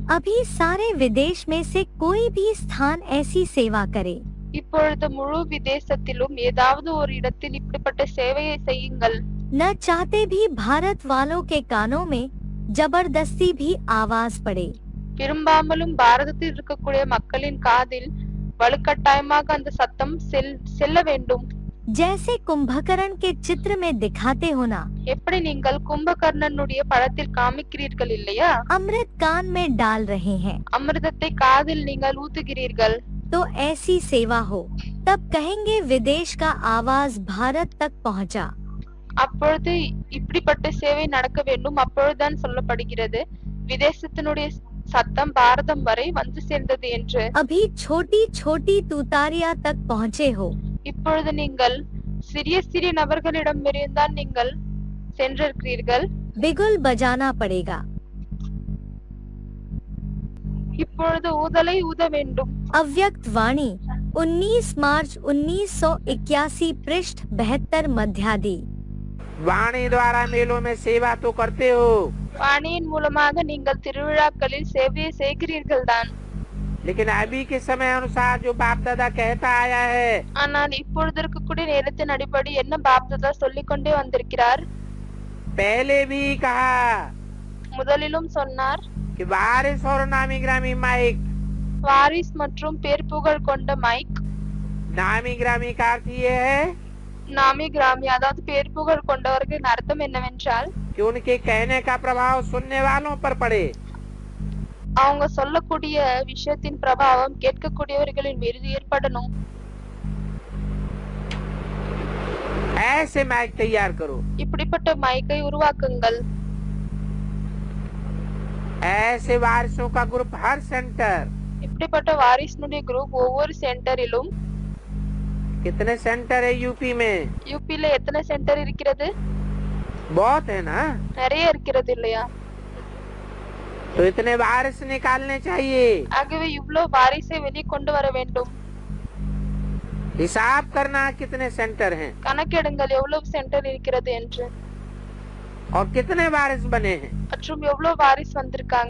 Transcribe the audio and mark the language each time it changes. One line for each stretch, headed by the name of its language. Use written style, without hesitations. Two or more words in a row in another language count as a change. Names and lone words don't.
Hindi: अभी सारे विदेश में से कोई भी स्थान ऐसी सेवा करे।
Tamil: இப்பொழுது முழு விதேசத்திலும் ஏதாவது ஒரு இடத்தில் இப்படிப்பட்ட சேவையை செய்யுங்கள்।
Hindi: न चाहते भी भारत वालों के कानों में जबरदस्ती भी आवाज पड़े।
Tamil: விரும்பாமலும் பாரதத்தில் இருக்கக்கூடிய மக்களின் காதில் வலுக்கட்டாயமாக அந்த சத்தம் செல்ல வேண்டும்।
Hindi: जैसे कुंभकर्ण के चित्र में दिखाते हो ना,
Tamil: எப்படி நீங்கள் கும்பகர்ணனுடைய படத்தில் காமிக்கிறீர்கள் இல்லையா,
Hindi: अमृत कान में डाल रहे हैं
Tamil: அமிர்தத்தை காதில் நீங்கள் ஊத்துகிறீர்கள்।
Hindi: तो ऐसी सेवा हो, तब कहेंगे विदेश का आवाज भारत तक पहुंचा।
Tamil: அப்பொழுது இப்படிப்பட்ட சேவை நடக்க வேண்டும், அப்பொழுதுதான் சொல்லப்படுகிறது விதேசத்தினுடைய சத்தம் பாரதம் வரை வந்து சேர்ந்தது என்று।
Hindi: अभी छोटी छोटी तूतारिया तक पहुँचे हो।
Tamil: இப்பொழுது நீங்கள் சிறிய சிறிய நபர்களிடம் இருந்தால் நீங்கள் சென்றிருக்கிறீர்கள்।
Hindi: बिगुल बजाना पड़ेगा।
Tamil: இப்பொழுது ஊதலை ஊத வேண்டும்।
Hindi: अव्यक्त वाणी 19 मार्च 1981 पृष्ठ 72 मध्यादि। वाणी द्वारा मेलों में सेवा तो करते हो,
Tamil: வாணியின் மூலமாக நீங்கள் திருவிழாக்களில் சேவையை செய்கிறீர்கள் தான்,
Hindi: लेकिन अभी के समय अनुसार जो बाप दादा कहता आया है,
Tamil: ஆனால் இப்பொழுது இருக்கக்கூடிய நேரத்தின் அடிப்படை என்ன பாப்தாதா சொல்லிக் கொண்டே வந்திருக்கிறார்।
Hindi: पहले भी कहा
Tamil: முதலிலும் சொன்னார்
Hindi: कि वारिस और नामी ग्रामी माइक।
Tamil: வாரிஸ் மற்றும் பேர் புகழ் கொண்ட மைக்।
Hindi: नामी ग्रामी का अर्थ ये है नामी ग्रामी
Tamil: அதாவது பேர் புகழ் கொண்டவர்களின் அர்த்தம் என்னவென்றால்
Hindi: कि उनके कहने का प्रभाव सुनने वालों पर पड़े।
Tamil: அவங்க சொல்லக்கூடிய விஷயத்தின் பிரபாவம் கேட்கக்கூடியவர்களின் மீது ஏற்படணும்।
Hindi: ऐसे माइक तैयार करो,
Tamil: இப்படிப்பட்ட மைக்கை உருவாக்குங்கள்।
Hindi: ऐसे वारिसों का ग्रुप हर सेंटर।
Tamil: இப்படிப்பட்ட வாரிசுனுடைய குரூப் ஒவ்வொரு சென்டரிலும்।
Hindi: कितने सेंटर है यूपी में?
Tamil: யூபில எத்தனை சென்டர் இருக்கிறது?
Hindi: बहुत है ना,
Tamil: நிறைய இருக்கிறது இல்லையா?
Hindi: तो इतने वारिस निकालने चाहिए।
Tamil: ஆகவே இவ்வளவு வாரிசை வெளியே கொண்டு வர வேண்டும்।
Hindi: हिसाब करना कितने सेंटर हैं
Tamil: கணக்கெடுங்கள் எவ்வளவு சென்டர் இருக்கிறது என்று,
Hindi: और कितने वारिस बने हैं,
Tamil: மற்றும் எவ்வளவு வாரிஸ் வந்திருக்காங்க,